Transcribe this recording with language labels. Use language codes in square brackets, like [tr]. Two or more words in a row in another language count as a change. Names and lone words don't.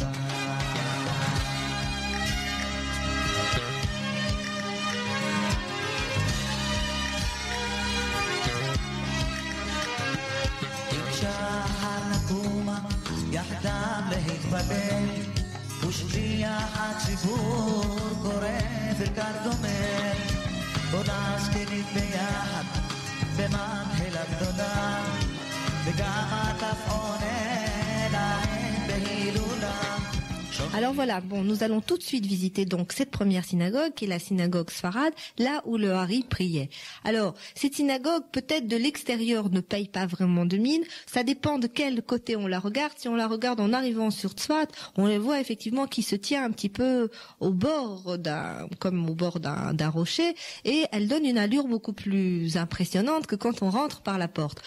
[he] יחדם להתפלל ושליח הציבור קורא ברכת דומה בוא נזכיר ביחד במקהלה גדולה וגם הטף עונה להם בהילולה. [fr] Alors voilà, nous allons tout de suite visiter donc cette première synagogue qui est la synagogue Sfarad, là où le Hari priait. Alors, cette synagogue peut-être de l'extérieur ne paye pas vraiment de mine, ça dépend de quel côté on la regarde. Si on la regarde en arrivant sur Tzfat, on les voit effectivement qui se tient un petit peu au bord d'un rocher, et elle donne une allure beaucoup plus impressionnante que quand on rentre par la porte.